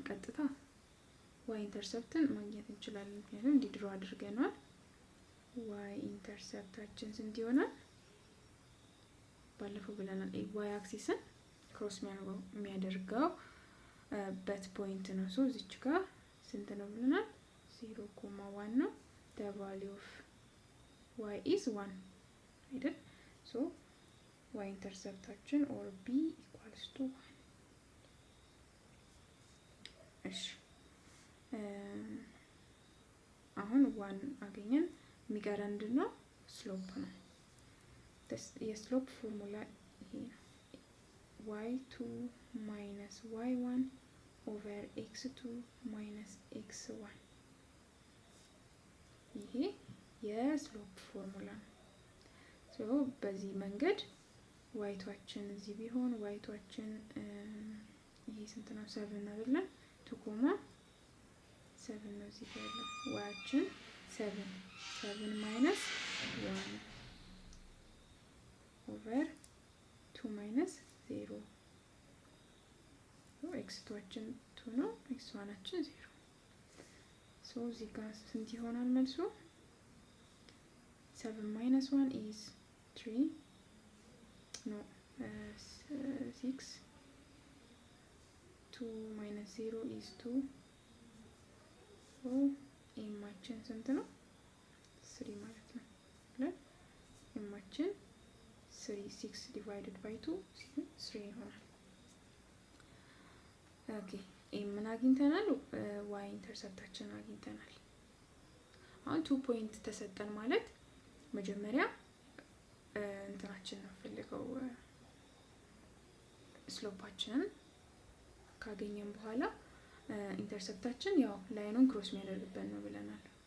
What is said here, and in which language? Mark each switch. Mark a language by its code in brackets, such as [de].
[am] ቀጥታ ዋይ ኢንተርሰፕትን ማግኘት እንችላለን። ምክንያቱም እንዲህ ድሮ አድርገናል። ዋይ ኢንተርሰፕታችን ስንት ይሆናል? ባለፈው ብለናል ዋይ አክሲስን ክሮስ የሚያደርገው በት ፖይንት ነው። እዚች ጋር ስንት ነው ብለናል? 0.1 ነው። [en] the value of y is 1 [am] አይደል? y ኢንተርሰፕታችን or b equals to 1። እሺ አሁን 1 አገኘን። የሚቀረን ምንድነው? ስሎፕ ነው። የስሎፕ ፎርሙላ ይሄ ነው። [en] y2 minus y1 over x2 minus x1 [am] ይሄ የስሎፕ ፎርሙላ ነው። በዚህ መንገድ ዋይቷችን እዚህ ቢሆን ዋይቷችን ይሄ ስንት ነው? 7 አይደለ? 2.7 ነው እዚህ ጋር ያለው ዋያችን [en] 7 minus 1 over 2 minus 0 [am] x2ችን 2 ነው x1ችን 0። እዚህ ጋር ስንት ይሆናል መልሱ? [en] 7 minus 1 is 3 no 6 2 minus 0 is 2 [am] ኤማችን ስንት ነው? 3 ማለት ነው። ኤማችን [en] 6 divided by 2 [am] 3 ይሆናል። ኦኬ ምን አግኝተናል? ዋይ ኢንተርሰፕታችን አግኝተናል። አሁን 2 ፖይንት ተሰጠን ማለት መጀመሪያ እንትናችን ነው ፈልገው ስሎፓችንን ካገኘን በኋላ ኢንተርሰፕታችን ያው ላይኑን ክሮስ የሚያደርግበት ነው ብለናል።